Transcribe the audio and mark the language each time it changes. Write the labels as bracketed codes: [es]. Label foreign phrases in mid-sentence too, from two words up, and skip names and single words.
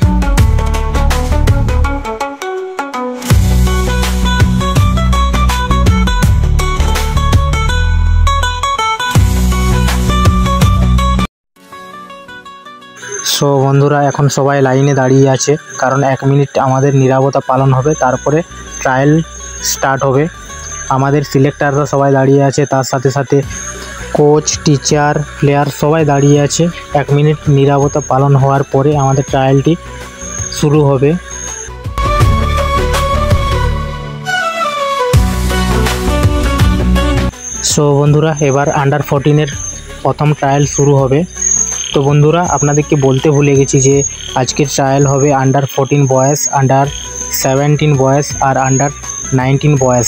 [bn] সো বন্ধুরা এখন সবাই লাইনে দাঁড়িয়ে আছে, কারণ 1 মিনিট আমাদের নিরাপত্তা পালন হবে, তারপরে [en] trial start [bn] হবে। আমাদের সিলেক্টররা সবাই দাঁড়িয়ে আছে, তার সাথে সাথে [en] coach teacher player [bn] সবাই দাঁড়িয়ে আছে। 1 মিনিট নিরাপত্তা পালন হবার পরে আমাদের ট্রায়ালটি শুরু হবে। সো বন্ধুরা এবার আন্ডার 14 প্রথম ট্রায়াল শুরু হবে। তো বন্ধুরা আপনাদেরকে বলতে ভুলে गेছি যে আজকের ট্রায়াল হবে [en] under 14 boys, under 17 boys [bn] আর [en] under 19 boys.